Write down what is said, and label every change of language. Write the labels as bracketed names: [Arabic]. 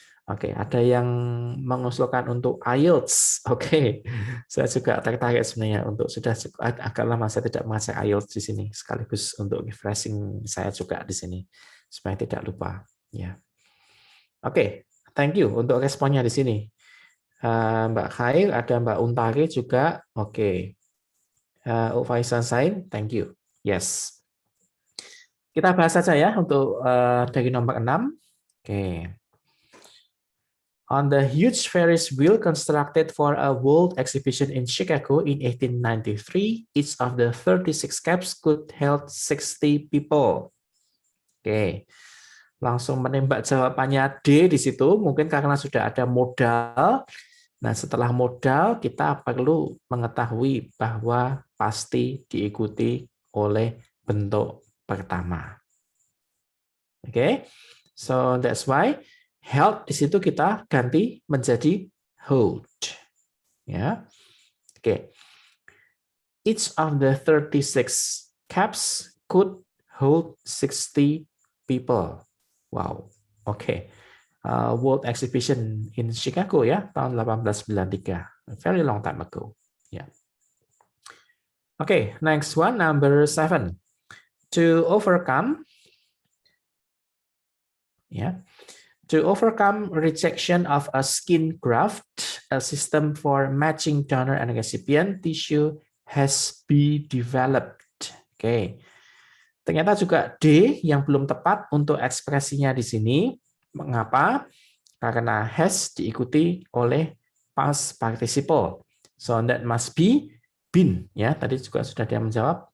[Indonesian] Oke, ada yang mengusulkan untuk IELTS. Oke, saya juga tertarik sebenarnya untuk sudah agak lama saya tidak mengajar IELTS di sini, sekaligus untuk refreshing saya juga di sini supaya tidak lupa. Ya, oke, [English] thank you [Indonesian] untuk responnya di sini. Mbak Khair, ada Mbak Untari juga. Oke, Faisal Sain, [English] thank you. Yes, [Indonesian] kita bahas saja ya untuk dari nomor 6. Oke. [English] On the huge Ferris wheel constructed for a world exhibition in Chicago in 1893, each of the 36 caps could hold 60 people. [Indonesian] Oke, langsung menembak jawabannya D di situ, mungkin karena sudah ada modal. Nah, setelah modal, kita perlu mengetahui bahwa pasti diikuti oleh bentuk pertama. Oke, [English] so that's why [Indonesian] held di situ kita ganti menjadi hold. Ya. Oke. [English] Each of the 36 caps could hold 60 people. [Indonesian] Wow. Oke. World Exhibition in Chicago ya, tahun 1893. [English] A very long time ago. Ya. Oke, next one, number 7. To overcome ya. To overcome rejection of a skin graft, a system for matching donor and recipient tissue has been developed. [Indonesian] Oke. Ternyata juga D yang belum tepat untuk ekspresinya di sini. Mengapa? Karena has diikuti oleh past participle. [English] So that must be been ya. [Indonesian] Tadi juga sudah dia menjawab.